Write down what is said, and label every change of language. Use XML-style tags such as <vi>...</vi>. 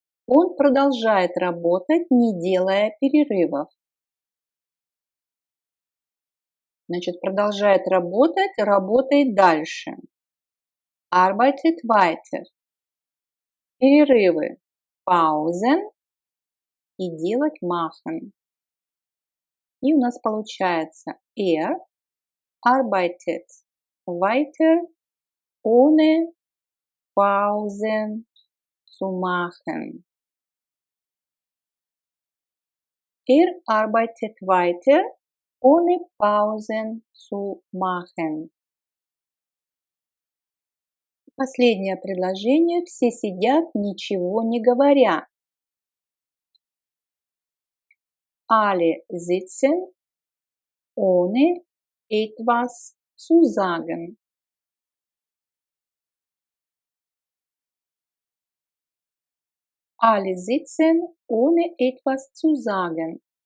<ru>Он продолжает работать, не делая перерывов. Значит, продолжает работать, работает дальше.</ru> <de>Arbeitet weiter.</de> <ru>Перерывы. Pausen. И делать machen. И у нас получается</ru> <de>arbeitet weiter ohne Pausen zu machen. Arbeitet weiter ohne Pausen zu machen.</de> <ru>Последнее предложение. Все сидят, ничего не говоря.</ru> <de>Alle sitzen, ohne etwas zu sagen. Alle sitzen, ohne etwas zu sagen.</de>